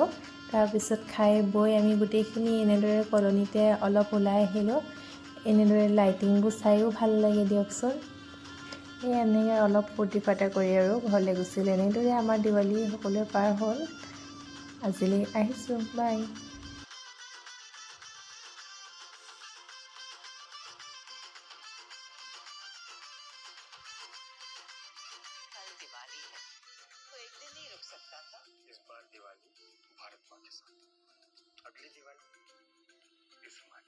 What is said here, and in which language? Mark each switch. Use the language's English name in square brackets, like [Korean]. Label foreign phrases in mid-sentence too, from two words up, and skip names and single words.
[Assamese] তাৰপিছত খাই বৈ আমি গোটেইখিনি এনেদৰে কলনিতে অলপ ওলাই আহিলোঁ। এনেদৰে লাইটিংবোৰ চায়ো ভাল লাগে দিয়কচোন। সেই এনেকৈ অলপ ফূৰ্তি ফাৰ্তা কৰি আৰু ঘৰলৈ গুচিলোঁ। এনেদৰে আমাৰ দেৱালী সকলোৱে পাৰ হ'ল। আজিলৈ আহিছোঁ, বাই। [Hindi] दिवाली है तो एक दिन नहीं रुक सकता था। इस बार दिवाली भारत माँ के साथ, अगली दिवाली इस माँ के